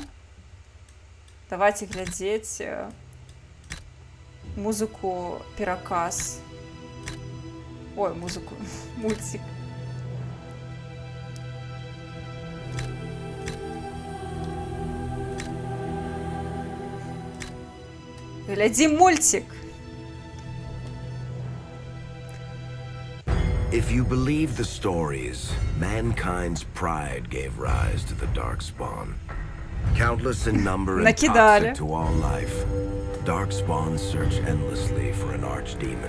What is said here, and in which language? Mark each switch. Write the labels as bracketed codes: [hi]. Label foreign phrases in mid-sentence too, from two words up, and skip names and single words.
[be] Давайте глядзець музыку пераказ. Ой, музыку, мультик. [ru] Гляди мультик. [en] If you believe the stories, mankind's pride gave rise to the Darkspawn. Countless in number and toxic to all life, Darkspawn search endlessly for an archdemon.